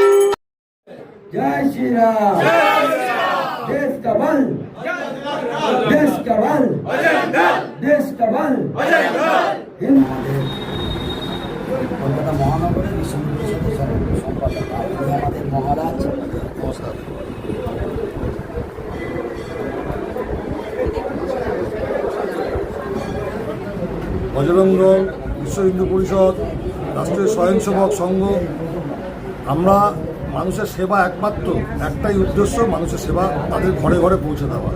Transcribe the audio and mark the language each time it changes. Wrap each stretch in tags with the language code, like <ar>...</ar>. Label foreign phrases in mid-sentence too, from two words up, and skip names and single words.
<hi>जय श्री राम देश का बल का बल, देश का बल, हिंद।</hi> <bn>কলকাতা মহানগরের বিশ্ব হিন্দু পরিষদের সম্পাদক আপনি আমাদের মহারাজ। নমস্কার। বজরং দল, বিশ্ব হিন্দু পরিষদ, রাষ্ট্রীয় স্বয়ংসেবক সংঘ, আমরা মানুষের সেবা একমাত্র একটাই উদ্দেশ্য, মানুষের সেবা তাদের ঘরে ঘরে পৌঁছে দেওয়া।</bn>